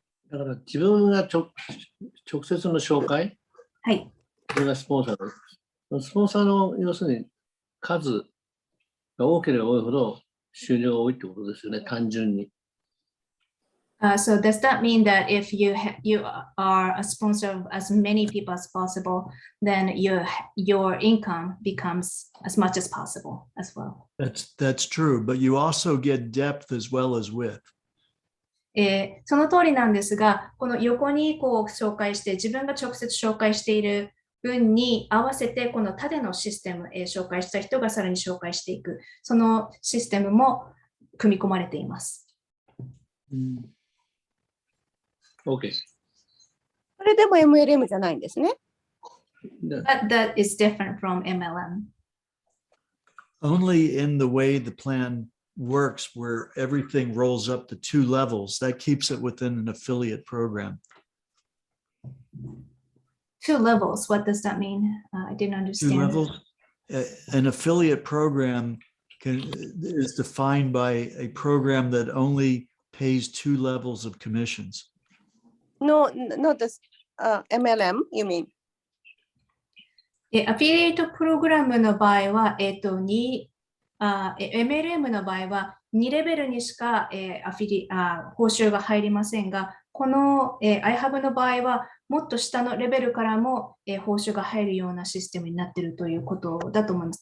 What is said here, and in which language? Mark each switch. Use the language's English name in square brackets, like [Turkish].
[Japanese] だから自分が直接の紹介、はい。それがスポンサーです。スポンサーの要するに数が多ければ多いほど収入が多いってことですよね、単純に。 [English] So does that mean that if you are a sponsor of as many people as possible, then your income becomes as much as possible as well? That's true, but you also get depth as well as width. [Japanese] その通りなんですが、この横にこう紹介して、自分が直接紹介している分に合わせて、この縦のシステム、紹介した人がさらに紹介していく、そのシステムも組み込まれています。 OK。それでも MLM じゃないんですね。 [English] But that is different from MLM. Only in the way the plan works, where everything rolls up to 2 levels, that keeps it within an affiliate program. 2 levels, what does that mean? I didn't 2 understand. levels. An affiliate program is defined by a program that only pays 2 levels of commissions. No, not the MLM, you mean? [Japanese] アフィリエイトプログラムの場合は、MLM の場合は2レベルにしか、報酬が入りませんが、この、iHub の場合はもっと下のレベルからも、報酬が入るようなシステムになっているということだと思います。